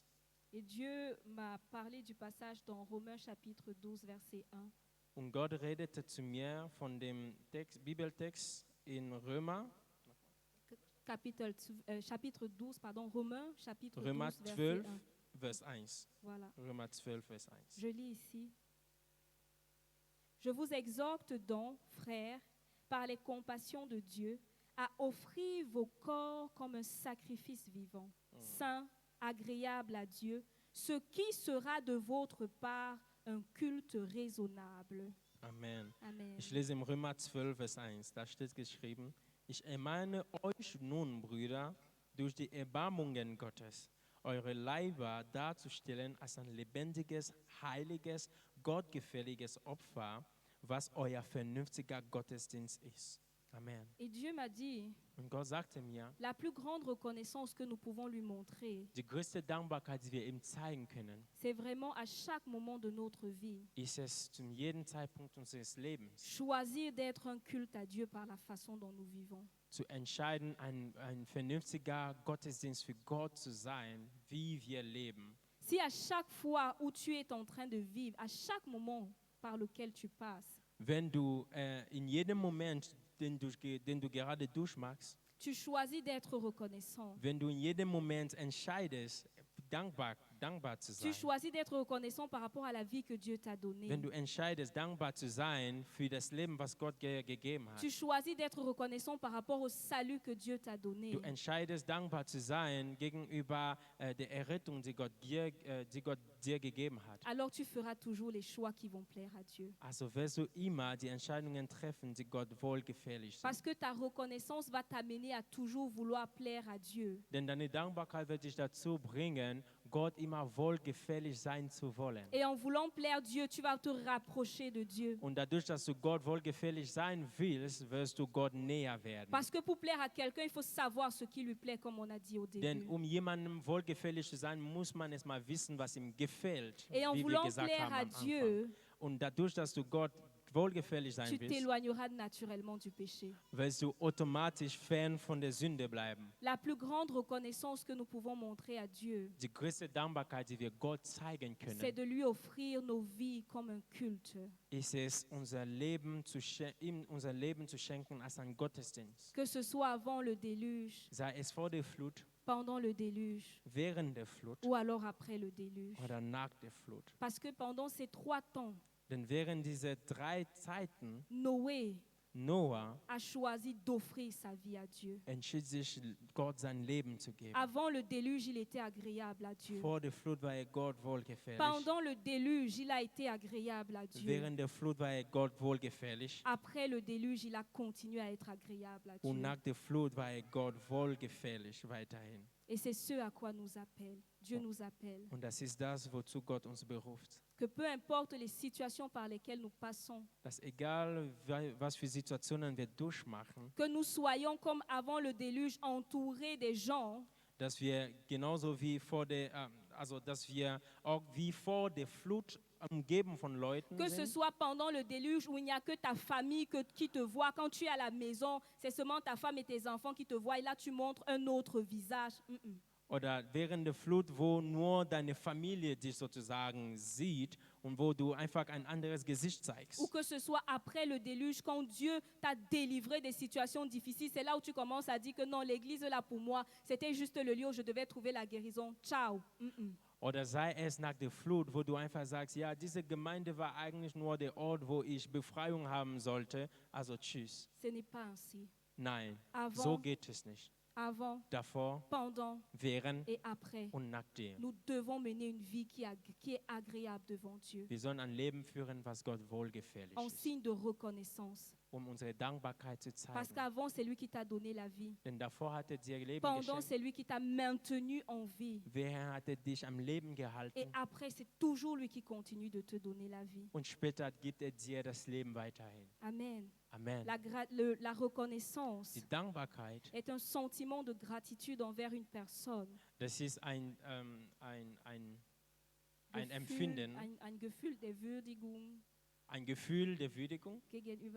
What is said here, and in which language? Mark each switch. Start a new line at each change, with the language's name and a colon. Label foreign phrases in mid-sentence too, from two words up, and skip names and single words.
French: Et Dieu m'a parlé du passage dans Romains chapitre 12, verset 1.
German: Und Gott redete zu mir von dem Bibeltext in
French: Chapitre 12, pardon, Romains chapitre
German: Römer
French: 12, verset 12, 1.
German: Vers 1.
French: Voilà.
German: Römer 12, Vers 1.
French: Je lis ici. Je vous exhorte donc, frères, par les compassions de Dieu, à offrir vos corps comme un sacrifice vivant, saint, agréable à Dieu, ce qui sera de votre part un culte raisonnable. Amen. Amen.
German: Ich lese im Römer 12, Vers 1, da steht geschrieben, ich ermahne euch nun, Brüder, durch die Erbarmungen Gottes, eure Leiber darzustellen als ein lebendiges, heiliges, gottgefälliges Opfer, was euer vernünftiger Gottesdienst ist. Amen.
French: Et Dieu m'a dit,
German: Und Gott sagte mir,
French: la plus grande reconnaissance que nous pouvons lui montrer,
German: die größte Dankbarkeit, die wir ihm zeigen können,
French: c'est vraiment à chaque moment de notre vie,
German: ist es zu jedem Zeitpunkt unseres Lebens
French: choisir d'être un culte à Dieu par la façon dont nous vivons.
German: zu entscheiden, ein vernünftiger Gottesdienst für Gott zu sein, wie wir leben.
French: Si à chaque fois où tu es en train de vivre, à chaque moment par lequel tu passes,
German: Wenn du in jedem Moment, den du gerade durchmachst,
French: tu choisis d'être reconnaissant,
German: wenn du in jedem Moment entscheidest, dankbar zu
French: tu
German: sein,
French: choisis d'être reconnaissant par rapport à la vie que Dieu t'a donnée,
German: wenn du entscheidest, dankbar zu sein für das Leben, was Gott gegeben hat,
French: tu choisis d'être reconnaissant par rapport au salut que Dieu t'a donné,
German: du entscheidest, dankbar zu sein gegenüber der Errettung, die Gott dir gegeben hat.
French: alors tu feras toujours les choix qui vont plaire à Dieu.
German: Also wirst du immer die Entscheidungen treffen, die Gott wohlgefällig sind.
French: Parce que ta reconnaissance va t'amener à toujours vouloir plaire à Dieu.
German: Denn deine Dankbarkeit wird dich dazu bringen, Gott immer wohlgefällig sein zu wollen.
French: Et en voulant plaire Dieu, tu vas te rapprocher de Dieu.
German: Und dadurch, dass du Gott wohlgefällig sein willst, wirst du Gott näher werden.
French: Parce que pour plaire à quelqu'un, il faut savoir ce qui lui plaît, comme on a dit au
German: Denn
French: début.
German: jemandem wohlgefällig zu sein, muss man erst mal wissen, was ihm gefällt,
French: Et en
German: wie wir
French: voulant
German: gesagt
French: plaire
German: haben
French: à
German: am Anfang.
French: Dieu,
German: Und dadurch, dass du Gott wohlgefällig sein
French: tu
German: willst,
French: t'éloigneras naturellement du péché.
German: wirst du automatisch fern von der Sünde bleiben.
French: La plus grande reconnaissance que nous pouvons montrer à Dieu,
German: Die größte Dankbarkeit, die wir Gott zeigen
French: c'est
German: können,
French: de lui offrir nos vies comme un culte.
German: ist es, ihm unser Leben zu schenken als ein Gottesdienst.
French: Que ce soit avant le déluge,
German: Sei es vor der Flut,
French: pendant le déluge
German: während der Flut
French: ou alors après le déluge.
German: oder nach der Flut.
French: Parce que pendant ces 3 temps,
German: Denn während dieser 3 Zeiten,
French: Noé
German: Noah
French: a choisi d'offrir sa vie à Dieu.
German: entschied sich, Gott sein Leben zu geben.
French: Avant le déluge, il était agréable à Dieu.
German: Vor der Flut war Gott wohlgefällig.
French: Pendant le déluge, il a été agréable à Dieu.
German: Während der Flut war Gott wohlgefällig.
French: Après le déluge, il a continué à être agréable à
German: Und
French: Dieu.
German: nach der Flut war Gott wohlgefällig weiterhin.
French: Et c'est ce à quoi nous appelle. Dieu nous appelle.
German: Und das ist das, wozu Gott uns beruft.
French: Que peu importe les situations par lesquelles nous passons,
German: Dass egal, was für Situationen wir durchmachen,
French: que nous soyons comme avant le déluge entourés des gens
German: dass wir genauso wie dass wir auch wie vor der Flut umgeben von Leuten
French: que ce
German: sind,
French: soit pendant le déluge où il n'y a que ta famille qui te voit. Quand tu es à la maison, c'est seulement ta femme et tes enfants qui te voient. Et là, tu montres un autre visage.
German: oder während der Flut, wo nur deine Familie dich sozusagen sieht und wo du einfach ein anderes Gesicht zeigst.
French: Ou que ce soit après le déluge, quand Dieu t'a délivré des situations difficiles, c'est là où tu commences à dire que non, l'église là pour moi, c'était juste le lieu où je devais trouver la guérison. Ciao.
German: Oder sei es nach der Flut, wo du einfach sagst, ja, diese Gemeinde war eigentlich nur der Ort, wo ich Befreiung haben sollte, also tschüss.
French: Ce n'est pas ainsi.
German: Nein,
French: Avant,
German: so geht es nicht.
French: Avant,
German: Davor,
French: pendant
German: während
French: et après,
German: und nachdem.
French: nous devons mener une vie qui est agréable devant Dieu,
German: Wir sollen ein Leben führen, was Gott wohlgefällig
French: en
German: ist,
French: signe de reconnaissance.
German: unsere Dankbarkeit zu
French: Parce
German: zeigen.
French: qu'avant, c'est lui qui t'a donné la vie.
German: Denn davor hat dir Leben
French: Pendant,
German: geschenkt,
French: c'est lui qui t'a maintenu en vie.
German: wer hat dich am Leben
French: Et
German: gehalten
French: après, c'est toujours lui qui continue de te donner la vie.
German: und später gibt dir das Leben weiterhin.
French: Amen.
German: Amen.
French: La reconnaissance
German: Die Dankbarkeit,
French: est un sentiment de gratitude envers une personne.
German: das ist ein Empfinden, Ein Gefühl der Würdigung ein Gefühl der Würdigung, gegenüber.